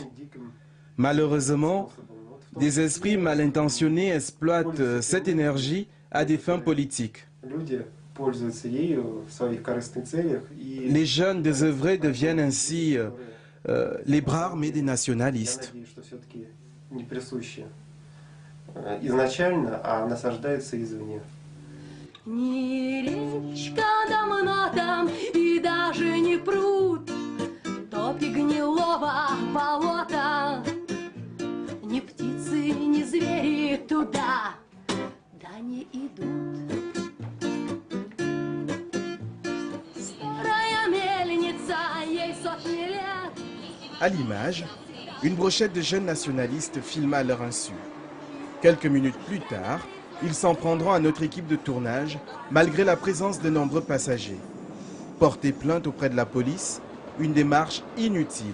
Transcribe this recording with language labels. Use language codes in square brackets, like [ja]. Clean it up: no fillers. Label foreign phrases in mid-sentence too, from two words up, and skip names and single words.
[fr] Malheureusement, des esprits mal intentionnés exploitent cette énergie à des fins politiques. Les jeunes désœuvrés deviennent ainsi les bras armés des nationalistes. [ru] Ни речка давно там и даже не пруд, топи гнилого болота, ни птицы, ни звери туда, да не идут. Старая мельница, ей сотни лет. [fr] À l'image, une brochette de jeunes nationalistes filma à leur insu. Quelques minutes plus tard, ils s'en prendront à notre équipe de tournage, malgré la présence de nombreux passagers. Porter plainte auprès de la police, une démarche inutile.